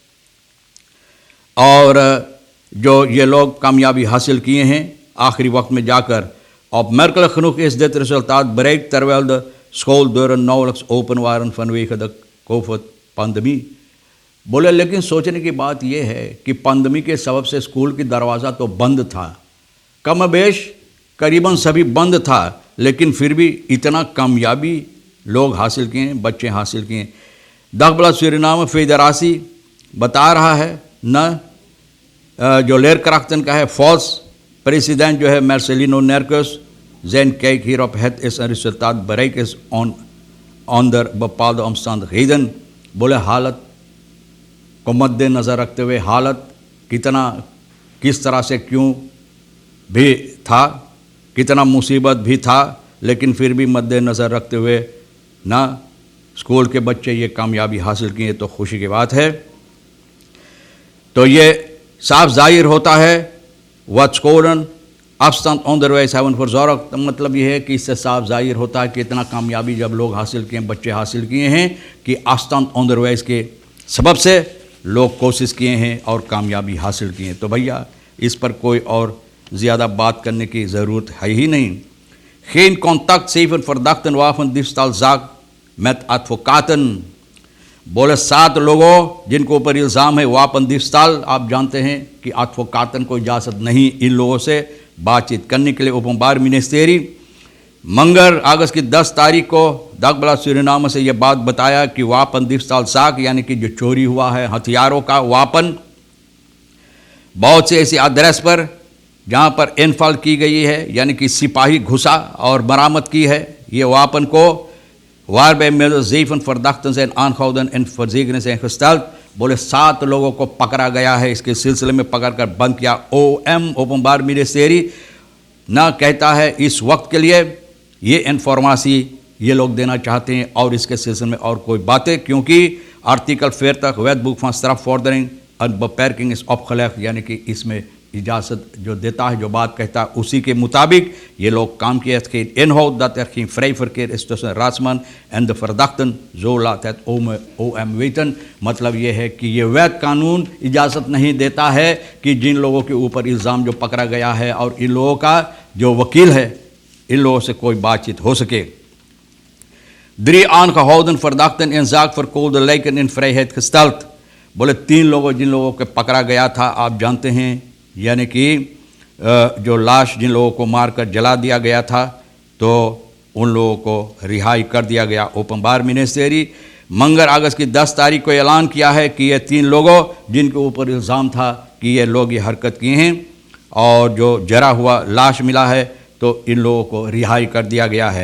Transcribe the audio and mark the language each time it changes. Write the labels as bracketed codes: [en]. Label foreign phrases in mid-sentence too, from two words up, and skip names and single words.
[hi] और जो ये लोग कामयाबी हासिल किए हैं आखिरी वक्त में जाकर। [nl] Opmerkelijk genoeg is dit resultaat bereikt terwijl de Schooldeuren nauwelijks open waren vanwege de COVID-pandemie। [hi] बोले लेकिन सोचने की बात यह है कि पंडमी के सबब से स्कूल की दरवाज़ा तो बंद था, कमोबेश करीबन सभी बंद था, लेकिन फिर भी इतना कामयाबी लोग हासिल किए, बच्चे हासिल किए। दगब्लाद सूरीनाम फेडरासी बता रहा है न जो लेरक्राफ्टन का है फॉल्स प्रेसिडेंट जो है मार्सेलिनो नेर्कस [nl] zijn kijk hierop, het is een resultaat bereikt is onder bepaalde omstandigheden। [hi] बोले हालत को मद्देनज़र रखते हुए हालत किस तरह से क्यों भी था, कितना मुसीबत भी था, लेकिन फिर भी मद्देनज़र रखते हुए ना स्कूल के बच्चे ये कामयाबी हासिल किए तो खुशी की बात है। तो ये साफ जाहिर होता है [nl] wat scholen afstand onderwijs hebben verzorgd। [hi] मतलब ये है कि इससे साफ जाहिर होता है कि इतना कामयाबी जब लोग हासिल किए, बच्चे हासिल किए हैं कि [nl] afstand onderwijs [hi] के सबब से लोग कोशिश किए हैं और कामयाबी हासिल किए हैं। तो भैया इस पर कोई और ज़्यादा बात करने की ज़रूरत है ही नहीं। [nl] geen contact 7 verdachten wapendiefstalzaak met advocaten। [hi] बोले 7 लोगों जिनको ऊपर इल्ज़ाम है [nl] wapen diefstal, [hi] आप जानते हैं कि advocaten को इजाज़त नहीं इन लोगों से बातचीत करने के लिए। ओपनबार मिनिस्टेरी मंगर अगस्त की 10 तारीख को दगब्लाद सूरीनाम से यह बात बताया कि [nl] wapen diefstal zaak [hi] यानी कि जो चोरी हुआ है हथियारों का वापन बहुत से ऐसे एड्रेस पर जहाँ पर इनफॉल की गई है, यानी कि सिपाही घुसा और बरामद की है ये वापन को। [nl] waarbij middels 7 verdachten zijn aangehouden en verzekeringen zijn gesteld। [hi] बोले 7 लोगों को पकड़ा गया है, इसके सिलसिले में पकड़कर बंद किया। ओएम ओपनबार मिनिस्टेरी ना कहता है इस वक्त के लिए ये इन्फॉर्मेसी ये लोग देना चाहते हैं और इसके सिलसिले में और कोई बातें, क्योंकि आर्टिकल 40 [nl] wetboek van strafvordering en beperking is opgelegd, [hi] यानी कि इसमें इजाज़त जो देता है, जो बात कहता है उसी के मुताबिक ये लोग काम किए। [nl] geen inhoud dat geen vrij verkeer is tussen raadsman en de verdachten, zo laat het OM weten। [hi] मतलब ये है कि ये वैध कानून इजाज़त नहीं देता है कि जिन लोगों के ऊपर इल्ज़ाम जो पकड़ा गया है और इन लोगों का जो वकील है इन लोगों से कोई बातचीत हो सके। [nl] 3 aangehouden verdachten in zaak verkoolde lijken in vrijheid gesteld। [hi] बोले 3 लोगों जिन लोगों के पकड़ा गया था, आप जानते हैं, यानी कि जो लाश जिन लोगों को मारकर जला दिया गया था तो उन लोगों को रिहाई कर दिया गया। ओपनबार मिनिस्टेरी मंगर अगस्त की 10 तारीख को ऐलान किया है कि ये 3 लोगों जिनके ऊपर इल्ज़ाम था कि ये लोग ये हरकत किए हैं और जो जरा हुआ लाश मिला है तो इन लोगों को रिहाई कर दिया गया है।